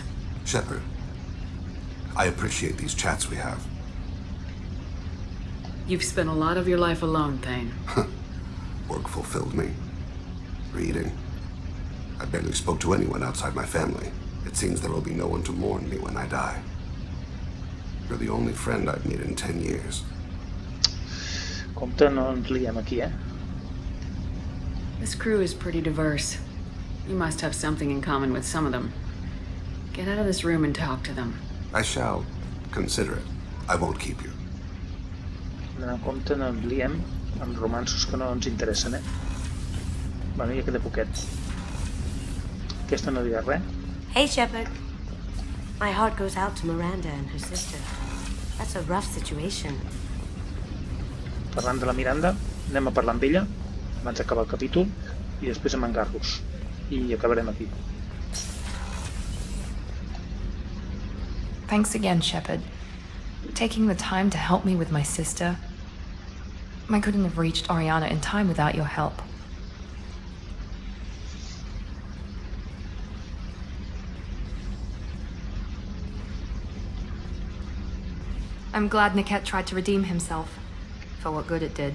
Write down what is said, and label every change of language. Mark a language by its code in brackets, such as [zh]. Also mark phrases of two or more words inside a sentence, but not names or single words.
[en] Shepard, I appreciate these chats we have. You've spent a lot of your life alone, Thane. Work fulfilled me. Reading. I barely spoke to anyone outside my family. It seems there will be no one to mourn me when I die. You're the only friend I've made in 10 years. [ca] Compte, no ens liem aquí, eh? [en] This crew is pretty diverse. You must have something in common with some of them. Get out of this room and talk to them. I shall consider it. I won't keep you. [ca] Anant en compte, no ens liem amb romanços que no ens interessen, eh? Bueno, ja queda poquet. Aquesta no dirà res. [en] Hey, Shepard. My heart goes out to Miranda and her sister. That's a rough situation. [ca] Parlant de la Miranda, anem a parlar amb ella abans d'acabar el capítol i després amb en Garrus. I acabarem aquí. [en] Thanks again, Shepard. Taking the time to help me with my sister. I couldn't have reached Oriana in time without your help. I'm glad Niket tried to redeem himself, for what good it did.